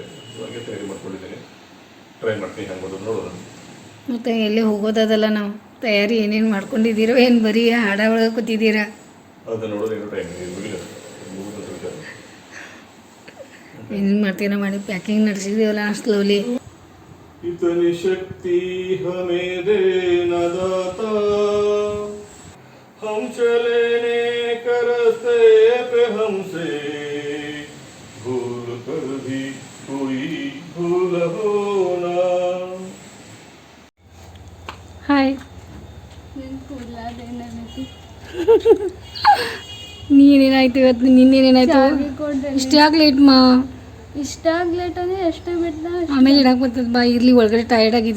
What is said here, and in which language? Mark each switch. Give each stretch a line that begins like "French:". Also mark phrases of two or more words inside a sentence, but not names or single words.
Kannada: ಹಾಗೆ ತಯಾರಿ ಮಾಡ್ಕೊಂಡಿದ್ದೀನಿ, ಟ್ರೈ ಮಾಡ್ತೀನಿ ಹೆಂಗೆ ಮಾಡೋದು ನೋಡೋಣ. ಮತ್ತು ಎಲ್ಲಿ ಹೋಗೋದಲ್ಲ, ನಾವು ತಯಾರಿ ಏನೇನು ಮಾಡ್ಕೊಂಡಿದ್ದೀರೋ, ಏನು ಬರೀ ಹಾಡ ಒಳಗೆ ಕೂತಿದ್ದೀರಾ? ಅದನ್ನು ನೋಡೋದು ಏನೋ ಟೈಮ್ ಮುಗಿಲ್ಲ. ಏನು ಮಾಡ್ತೀರ ಮಾಡಿ, ಪ್ಯಾಕಿಂಗ್ ನಡೆಸಿದ್ದೀವಲ್ಲ ಸ್ಲೋಲಿ.
Hindi: इतनी शक्ति हमें देना दाता, हम चले नेक रास्ते पे हमसे भूल कर भी कोई भूल होना.
Kannada: ಹಾಯ್, ನಿನ್ ಕೂದಲಾದೇನೈತಿ? ನೀನೇನ ಏನಾಯ್ತು ಇವತ್ತು ನಿನ್ನೇನಾಯ್ತು ಚಾವಿ ಕೊಡ್ರಿ ಇಷ್ಟು ಯಾಕೆ ಲೇಟ್ ಮಾ ಇಷ್ಟ ಲೇಟ್ ಅಂದ್ರೆ ಎಷ್ಟು ಬಿಟ್ಟ ಆಮೇಲೆ ಇಡಕ್ಕೆ ಬರ್ತದೆ ಬಾ ಇರ್ಲಿ ಒಳಗಡೆ ಟಯರ್ಡ್ ಆಗಿದ್ದಿ